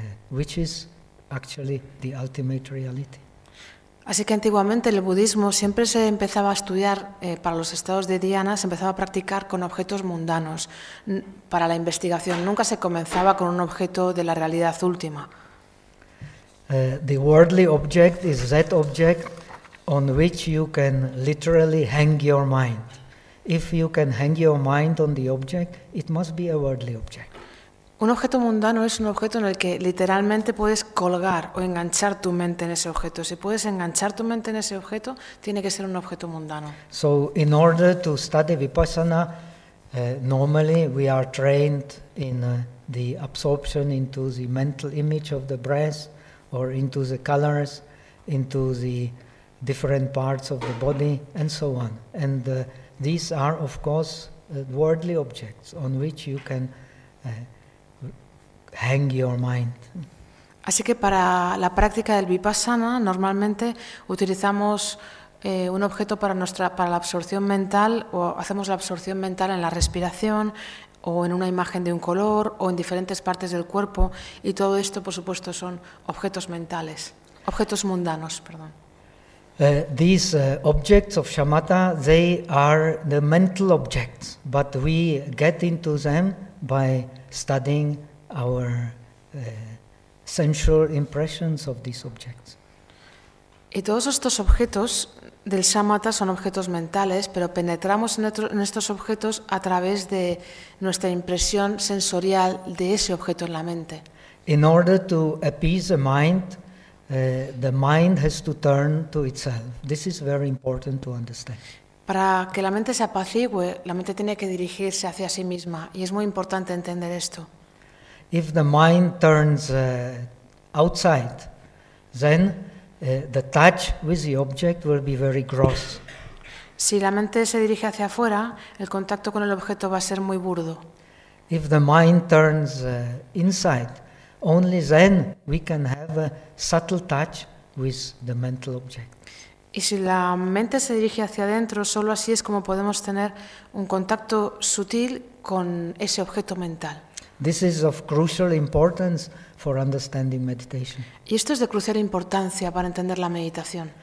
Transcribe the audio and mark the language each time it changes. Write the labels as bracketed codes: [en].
[en] Which is actually the ultimate reality. [es] Así que antiguamente el budismo siempre se empezaba a estudiar para los estados de dhyana, se empezaba a practicar con objetos mundanos para la investigación. Nunca se comenzaba con un objeto de la realidad última. [en] The worldly object is that object on which you can literally hang your mind. If you can hang your mind on the object, it must be a worldly object. [es] Un objeto mundano es un objeto en el que literalmente puedes colgar o enganchar tu mente en ese objeto. Si puedes enganchar tu mente en ese objeto, tiene que ser un objeto mundano. [en] So, in order to study vipassana, normally we are trained in the absorption into the mental image of the breath, or into the colors, into the different parts of the body, and so on. And these are, of course, worldly objects on which you can hang your mind. [es] Así que para la práctica del Vipassana normalmente utilizamos un objeto para para la absorción mental, o hacemos la absorción mental en la respiración, o en una imagen de un color, o en diferentes partes del cuerpo, y todo esto, por supuesto, son objetos mentales, objetos mundanos, perdón. [en] These objects of shamatha, they are the mental objects, but we get into them by studying our sensual impressions of these objects. [es] Y todos estos objetos del shamatha son objetos mentales, pero penetramos en estos objetos a través de nuestra impresión sensorial de ese objeto en la mente. [en] In order to appease the mind, the mind has to turn to itself. This is very important to understand. [es] Para que la mente se apacigüe, la mente tiene que dirigirse hacia sí misma, y es muy importante entender esto. [en] If the mind turns outside, then the touch with the object will be very gross. [es] Si la mente se dirige hacia afuera, el contacto con el objeto va a ser muy burdo. [en] If the mind turns inside, only then we can have a subtle touch with the mental object. [es] Y si la mente se dirige hacia adentro, solo así es como podemos tener un contacto sutil con ese objeto mental. [en] This is of crucial importance for understanding meditation. [es] Y esto es de crucial importancia para entender la meditación.